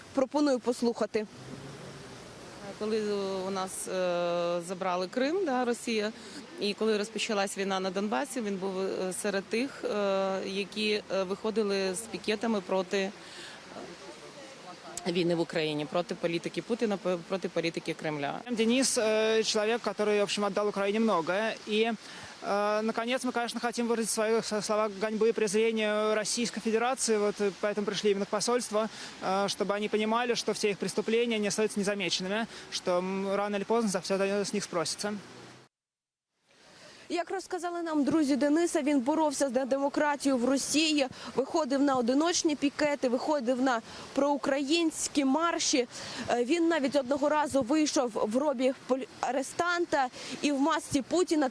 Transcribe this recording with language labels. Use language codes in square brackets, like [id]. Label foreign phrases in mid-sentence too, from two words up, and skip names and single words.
[uk] Пропоную послухати. Коли у нас забрали Крим, Росія, і коли розпочалась війна на Донбасі, він був серед тих, які виходили з пікетами проти війны [ru] в Украине, против политики Путина, против политики Кремля. Денис – человек, который, в общем, отдал Украине многое. И, наконец, мы, конечно, хотим выразить свои слова гоньбы и презрения Российской Федерации. Вот поэтому пришли именно к посольству, чтобы они понимали, что все их преступления не остаются незамеченными, что рано или поздно за все это с них спросится. [uk] Як розказали нам друзі Дениса, він боровся за демократію в Росії, виходив на одиночні пікети, виходив на проукраїнські марші. Він навіть одного разу вийшов в робі арестанта і в масці Путіна.